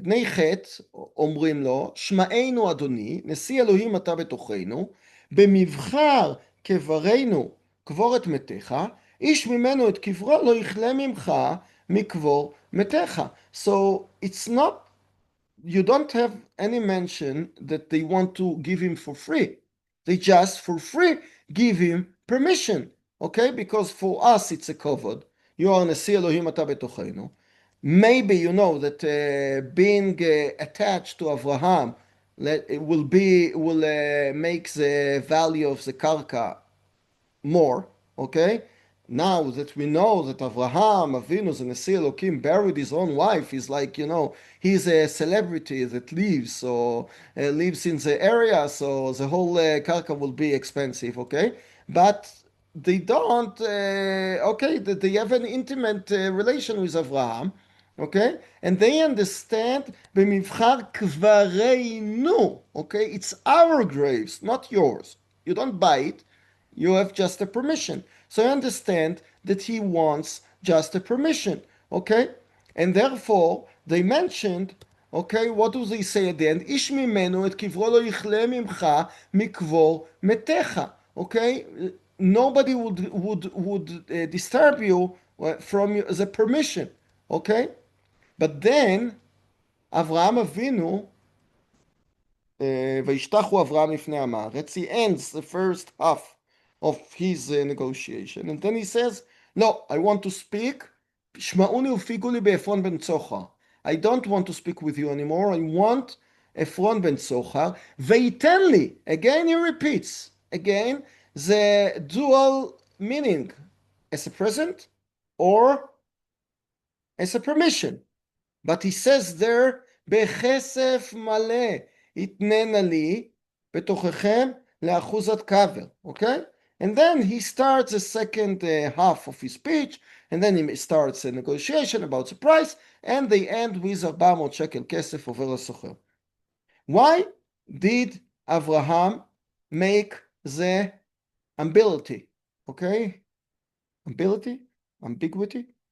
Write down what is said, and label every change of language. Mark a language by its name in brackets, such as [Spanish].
[Hebrew] בני חטא אומרים לו, שמענו אדוני, נשיא אלוהים אתה בתוכנו, במבחר קברנו קבור את מתיך, איש ממנו את קברו לא יכלה ממך מקבור מתיך. [English] So it's not, you don't have any mention that they want to give him for free. They just for free give him permission. Okay? Because for us it's a kavod. You are [Hebrew] נשיא אלוהים אתה בתוכנו. [English] Maybe you know that being attached to Avraham will make the value of the karka more. Okay, now that we know that Avraham Avinu, the Nesi Elokim, buried his own wife, he's like, he's a celebrity that lives in the area, so the whole karka will be expensive. Okay, but they don't. Okay, that they have an intimate relation with Avraham. Okay, and they understand [Hebrew] במבחר קברנו. [English] Okay, it's our graves, not yours. You don't buy it. You have just a permission. So I understand that he wants just a permission. Okay, and therefore they mentioned. Okay, what do they say at the end? [Hebrew] איש ממנו את קברו לא יכלה ממך מקבור מתיך. [English] Okay, nobody would disturb you from the permission. Okay. But then, Avraham Avinu, [Hebrew] וישתחו אברהם לפני עם הארץ, [English] he ends the first half of his negotiation, and then he says, no, I want to speak, [Hebrew] שמעוני ופיגו לי בעפרון בן צוחר. [English] I don't want to speak with you anymore, I want עפרון בן צוחר, [Hebrew] וייתן לי, [English] again he repeats, again, the dual meaning, as a present, or as a permission. But he says there, [Hebrew] בכסף מלא יתננה לי בתוככם לאחוזת כבל, [English] okay? And then he starts the second half of his speech, and then he starts a negotiation about the price, and they end with 400 [Hebrew] שקל כסף עובר לסוחר. [English] Why did Abraham make the ambiguity? Okay? Ambiguity? Ambiguity?